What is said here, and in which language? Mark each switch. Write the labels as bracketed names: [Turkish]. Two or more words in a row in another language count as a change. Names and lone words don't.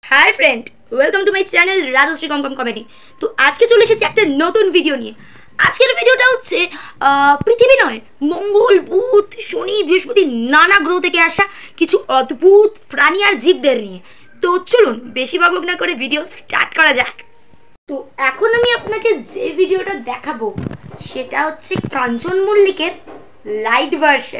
[English] Hi friend, welcome to my channel Rajshree come comedy. [Bangla] তো আজকে চলে এসেছি একটা নতুন ভিডিও নিয়ে। আজকের ভিডিওটা হচ্ছে পৃথিবী নয়, মঙ্গল, বুধ, শনি, বৃহস্পতি নানা গ্রহ থেকে আসা কিছু অদ্ভুত প্রাণী আর জীবদের নিয়ে। তো চলুন বেশি বকবক না করে [English] video start [Bangla] করা যাক। তো এখন আমি আপনাকে যে ভিডিওটা দেখাবো সেটা হচ্ছে কাঞ্চন মল্লিকের [English] light version.